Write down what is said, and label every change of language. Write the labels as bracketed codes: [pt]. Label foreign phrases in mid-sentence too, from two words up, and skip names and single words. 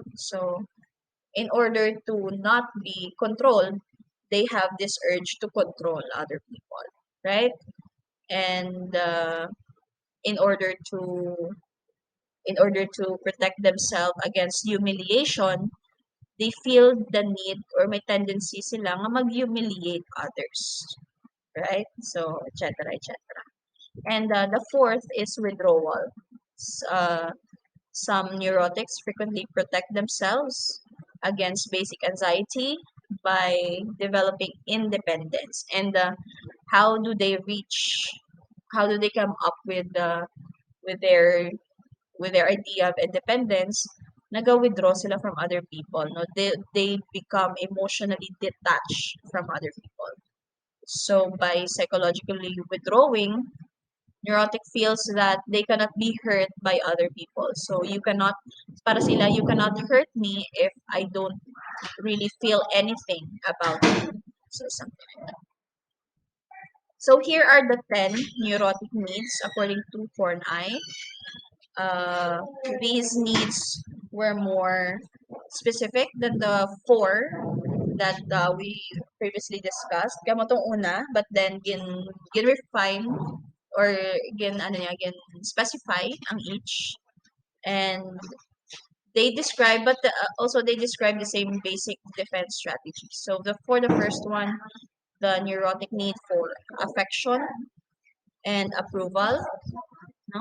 [en] So in order to not be controlled, they have this urge to control other people, right? And in order to protect themselves against humiliation, they feel the need or [hil] may tendency sila nga mag-humiliate [en] others, right? So, etc., etc. And the fourth is withdrawal. Some neurotics frequently protect themselves against basic anxiety by developing independence. And how do they reach? How do they come up with their idea of independence? [hil] Naga-withdraw sila [en] from other people. No, they become emotionally detached from other people. So by psychologically withdrawing, neurotic feels that they cannot be hurt by other people. So you cannot, [hil] para sila, [en] you cannot hurt me if I don't really feel anything about you. So something like that. So here are the 10 neurotic needs according to Horneye. Uh, these needs were more specific than the four that we previously discussed. [hil] Kamo tong una, [en] but then [hil] gin refine or gin specify ang each, [en] and they describe, but also they describe the same basic defense strategy. So for the first one, the neurotic need for affection and approval, no?